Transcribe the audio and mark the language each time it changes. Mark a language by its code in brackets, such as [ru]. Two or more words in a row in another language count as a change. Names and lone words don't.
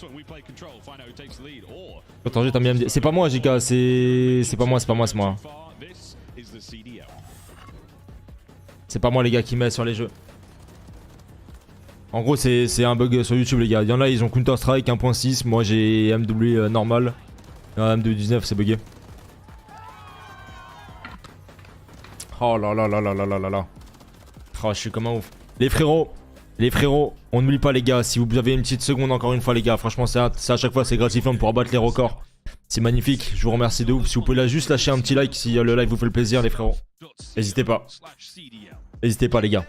[fr] Attends, t'as bien me dire. C'est pas moi JK, c'est pas moi, c'est moi. C'est pas moi les gars qui met sur les jeux. En gros c'est un bug sur YouTube les gars. Il y en a ils ont Counter Strike 1.6. Moi j'ai MW normal. MW 19 c'est bugué. Oh là là là là là là là là. Oh je suis comme un ouf. Les frérots, Les frérots, on n'oublie pas les gars, si vous avez une petite seconde encore une fois les gars, franchement c'est à chaque fois c'est gratifiant pour abattre les records. C'est magnifique, je vous remercie de ouf. Si vous pouvez là juste lâcher un petit like si le live vous fait le plaisir les frérots. N'hésitez pas. N'hésitez pas les gars.